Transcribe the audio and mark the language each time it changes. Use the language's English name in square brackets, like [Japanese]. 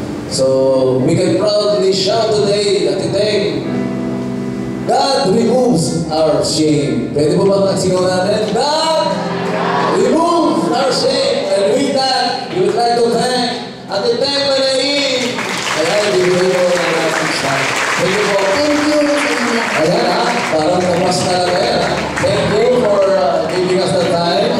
[English] So we can proudly shout today God removes our shame. [Filipino] Pwede po ba magsigaw natin? [English] God removes our shame. And with that, we would like to thank Ate Teng Manain. [Filipino] Ayan, bibigay po ng ating shot. [English] Thank you po. thank you. [Filipino] Ayan ha, parang namas talaga yan ha. [English] Thank you for giving us the time.